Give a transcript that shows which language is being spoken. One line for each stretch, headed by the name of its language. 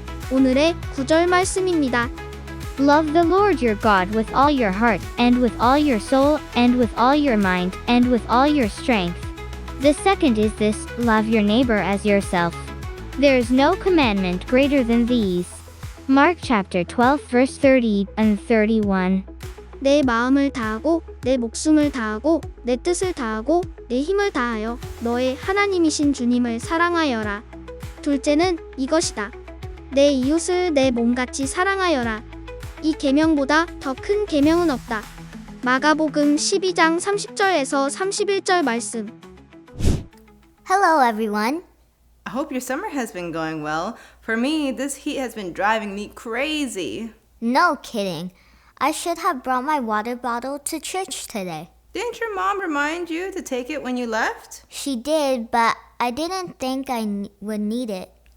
Korean: 오늘의 구절 말씀입니다.
English: Love the Lord your God with all your heart, and with all your soul, and with all your mind, and with all your strength. The second is this, love your neighbor as yourself. There is no commandment greater than these. Mark chapter 12 verse 30 and 31.
Korean: 내 마음을 다하고 내 목숨을 다하고 내 뜻을 다하고 내 힘을 다하여 너의 하나님이신 주님을 사랑하여라. 둘째는 이것이다. 내 이웃을 내 몸같이 사랑하여라. 이 계명보다 더 큰 계명은 없다. 마가복음 12장 30절에서 31절 말씀.
English: Hello everyone. I hope your summer has been going well. For me, this heat has been driving me crazy. No kidding. I should have brought my water bottle to church today. Didn't your mom remind you to take it when you left? She did, but I didn't think would need it.